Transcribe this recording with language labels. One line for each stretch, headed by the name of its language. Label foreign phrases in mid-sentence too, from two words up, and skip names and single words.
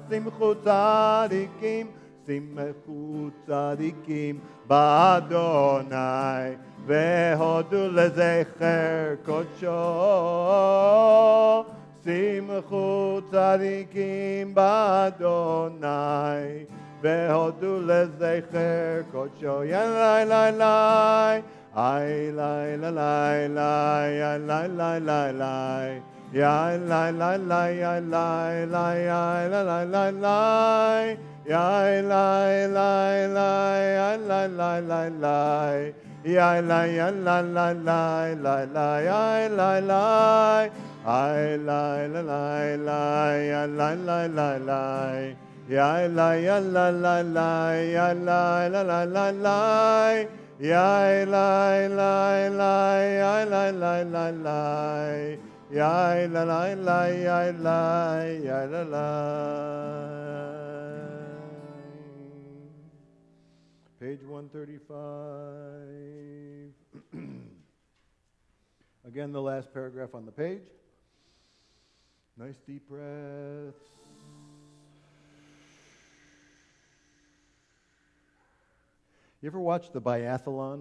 Hebrew: שמחו צדיקים, שמחו צדיקים בה', והודו לזכר קדשו. שמחו צדיקים בה', והודו לזכר קדשו. Yalai lai lai, ay lai lai lai lai, ay lai lai lai lai. Ya la la la ya la la ya la la la la ya la la la ya la la la la ya la ya la la la la la ya la la ay la la la la ya la la la la ya la ya la la la ya la la la la la ya la la la ya la la la la. Ya la la la ya la ya la la.
English: Page 135. Again, the last paragraph on the page. Nice deep breaths. You ever watch the biathlon?